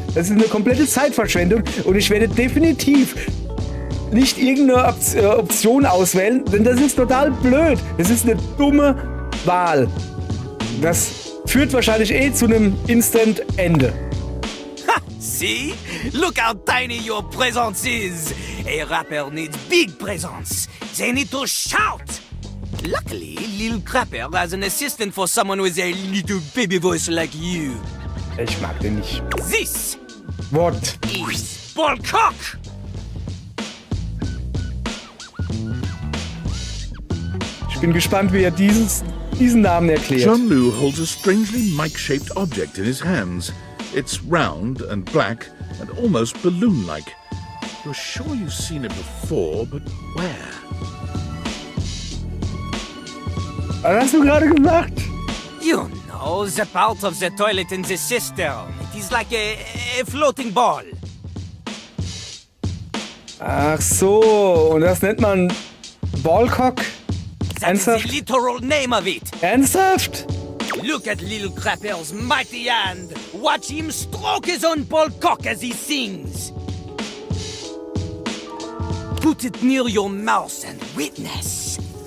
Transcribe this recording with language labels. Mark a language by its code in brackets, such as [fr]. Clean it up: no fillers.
[de] Das ist eine komplette Zeitverschwendung und ich werde definitiv nicht irgendeine Option auswählen, denn das ist total blöd. Das ist eine dumme Wahl. Das führt wahrscheinlich zu einem Instant-Ende. [en] See? Look how tiny your presence is. A rapper needs big presence. They need to shout. Luckily, Lil Crapper has an assistant for someone with a little baby voice like you. [de] Ich mag den nicht. [en] This What? is Ballcock. [de] Ich bin gespannt, wie er diesen Namen erklärt. [en] John Liu holds a strangely mic-shaped object in his hands. It's round and black and almost balloon-like. You're sure you've seen it before, but where? [de] Was hast du gerade gesagt? [en] You know, the part of the toilet in the cistern. It is like a floating ball. [de] Ach so, und das nennt man Ballcock? Ernsthaft? [en] That's the literal name of it. [de] Ernsthaft? [en] Look at Lil Crapper's mighty hand. Watch him stroke his own ballcock as he sings. Put it near your mouth and witness.